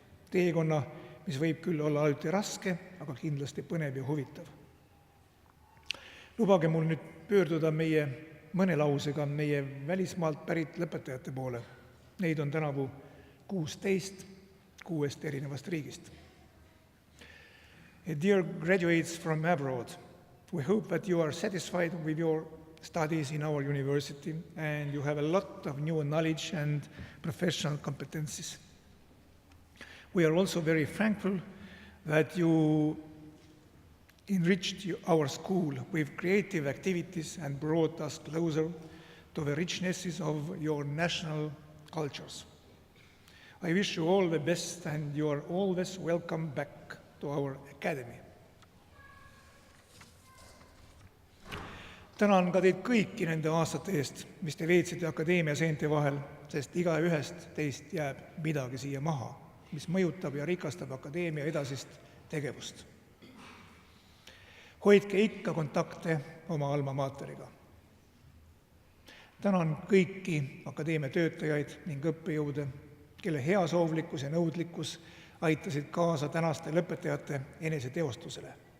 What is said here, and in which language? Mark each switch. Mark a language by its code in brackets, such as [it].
[et] Teekonna, mis võib küll olla alati raske, aga kindlasti põnev ja huvitav. Lubage mul nüüd pöörduda mõne lausega meie välismaalt pärit lõpetajate poole. Neid on tänavu 16 6 erinevast riigist. [en] Dear graduates from abroad, we hope that you are satisfied with your studies in our university and you have a lot of new knowledge and professional competencies. We are also very thankful that you enriched our school with creative activities and brought us closer to the richnesses of your national cultures. I wish you all the best and you are always welcome back to our academy. [et] Tänan ka teid kõiki nende aastate eest, mis te veetsite akadeemia seente vahel, sest igaühest teist jääb midagi siia maha, mis mõjutab ja rikastab akadeemia edasist tegevust. Hoidke ikka kontakte oma alma materiga. Tänan kõiki akadeemia töötajaid ning õppejõude, kelle heasoovlikkus ja nõudlikkus aitasid kaasa tänaste lõpetajate eneseteostusele.